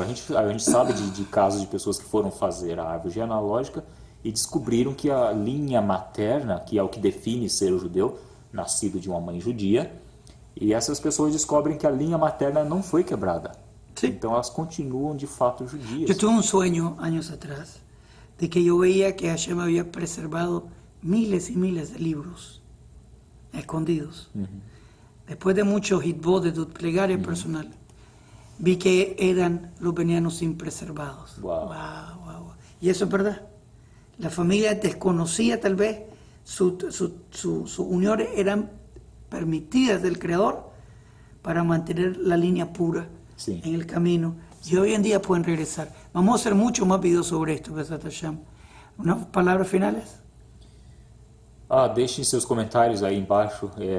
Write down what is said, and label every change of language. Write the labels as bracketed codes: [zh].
[pt] A gente sabe de casos de pessoas que foram fazer a árvore genealógica e descobriram que a linha materna, que é o que define ser o judeu, nascido de uma mãe judia, e essas pessoas descobrem que a linha materna não foi quebrada. Sim. Então elas continuam de fato judias. [es] Yo tuve un sueño años atrás de que yo veía que Hashem había preservado miles y miles de libros escondidos. Después de muchos hitbot de plegaria personal, vi que los venían sin preservados. Wow. Y eso es verdad. La familia desconocía tal vez, sus uniones eran permitidas del Creador para mantener la línea pura en el camino. Y hoy en día pueden regresar. Vamos a hacer mucho más videos sobre esto, Besat Hashem. ¿Unas palabras finales? [pt] Deixem seus comentários aí embaixo.